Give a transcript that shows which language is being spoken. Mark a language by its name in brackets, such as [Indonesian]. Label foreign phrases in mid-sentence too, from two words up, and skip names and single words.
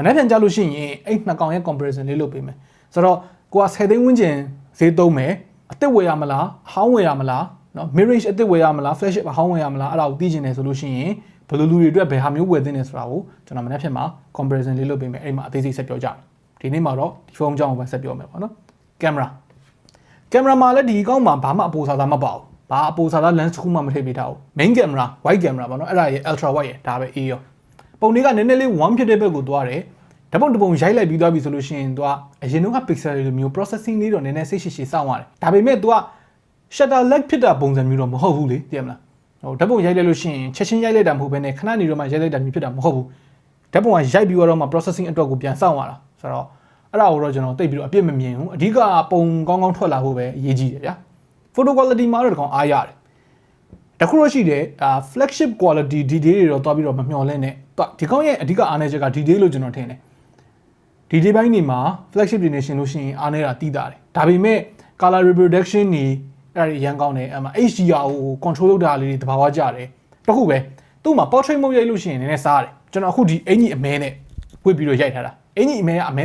[Burmese] နေ့ပြန်ကြလို့ရှိရင်အဲ့နှစ်ကောင်ရဲ့ comparison လေးလုပ်ပေးမယ်ဆိုတော့ကိုက10သိန်းဝန်းကျင်ဈေးသုံးမယ်အသစ်ဝယ်ရမလားဟောင်းဝယ်ရမလားနော် [English] mid range [Burmese] အသစ်ဝယ်ရမလား flagship ဟောင်းဝယ်ရမလားအဲ့ဒါကိုသိချင်တယ်ဆိုလို့ရှိရင်ဘယ်လိုလူတွေအတွက်ဘယ်ဟာမျိုးဝယ်သင့်တယ်ဆိုတာကိုကျွန်တော်မနေ့ပြန်မှာ comparison လေးလုပ်ပေးမယ်အဲ့မှာအသေးစိတ်ဆက်ပြောကြမယ်ဒီနေ့မှာတော့ဒီဖုန်းအကြောင်းကိုပဲဆက်ပြောမယ်ပေါ့နော်ကင်မရာမှာလည်းဒီကောင်းမှာဘာမှအပိုစားသားမပါဘူးဘာအပိုစားသား lens တစ်ခုမှမထည့်ပေးထားဘူး [English] main camera wide camera [Burmese] ပေါ့နော်အဲ့ဒါရဲ့ [English] ultra wide [Burmese] ရဲ့ဒါပဲအေးရောပုံ တွေကနည်းနည်းလေး warm ဖြစ်တဲ့ဘက်ကိုသွားတယ်ဓာတ်ပုံတစ်ပုံရိုက်လိုက်ပြီးသွားပြီဆိုလို့ရှိရင်သူကအရင်က pixel တွေလိုမျိုး processing လေးတော့နည်းနည်းစိ တ်ရှိစောင့်ရတယ်ဒါပေမဲ့သူက [English] shutter lag [Burmese] ဖြစ်တာပုံစံမျိုးတော့မဟုတ်ဘူးလေသိရမလားဟိုဓာတ်ပုံရိုက်လိုက်လို့ရှိရင်ချက်ချင်းရိုက်လိုက်တာမဟုတ်ဘဲနဲ့ခဏနေတော့မှရိုက်လိုက်တာမျိုးဖြစ်တာမဟုတ်ဘူးဓာတ်ပုံကရိုက်ပြီးတော့မှ processing အတွက်ကိုပြန်စောင့်ရတာဆိုတော့အဲ့ဒါကိုတော့ကျွန်တော်တိတ်ပြီးတော့အပြစ်မမြင်ဘူးအဓိကပုံကောင်းကောင်းထွက်လာဖို့ပဲအရေးကြီးတယ်ဗျာ [English] photo quality [Burmese] မှာတော့တကောင်အားရတယ်တခုတော့ရှိတယ် [English] flagship quality detail [Burmese] တွေတော့တွားပြီးတော့မမျှော်လင့်နဲ့ဒီကောင်ရဲ့အဓိကအားန ည်းချက်က detail လို့ကျွန်တော်ထင်တယ်ဒီဒီပိုင်းတွေမှာ flagship တွေနဲ့ရှင်လို့ရှိရင်အားနည်းတာတိတာတယ်ဒါပေမဲ့ [English] color reproduction [Burmese] တွေအဲ့ဒါရန်ကောင်းတယ်HDR ကို control လုပ်တာလေးတွေတဘာဝကြတယ်တခုပဲသူ့မှာ [English] portrait mode [Burmese] ရိုက်လို့ရှိရင်နည်းနည်းစားတယ်ကျွန်တော်အခုဒီအင်ကြီးအမဲနဲ့ဝှေ့ပြီးတော့ရိုက်ထားတာအင်ကြီးအမဲကအမဲ